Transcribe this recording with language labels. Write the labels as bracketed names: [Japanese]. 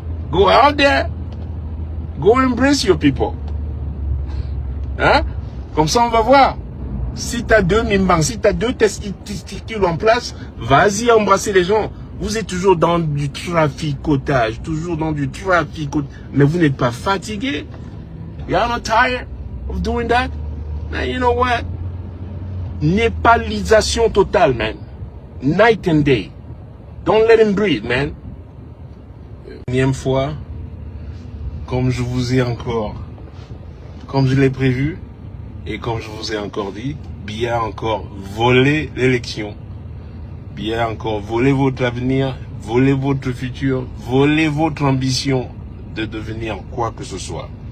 [English] Go out there. Go embrace your people. [French] Hein? Comme ça, on va voir. Si tu as deux mimbang, si tu as deux testicules en place, vas-y embrasser les gens. Vous êtes toujours dans du traficotage, toujours dans du traficotage. Mais vous n'êtes pas fatigué. [English] You're not tired of doing that? Man, you know what? [French] Népalisation totale, [English] man. Night and day. Don't let him breathe, man. [French] Unième fois, comme je vous ai encore, comme je l'ai prévu, et comme je vous ai encore dit, Biya a encore volé l'élection. Biya a encore volé votre avenir, volé votre futur, volé votre ambition de devenir quoi que ce soit.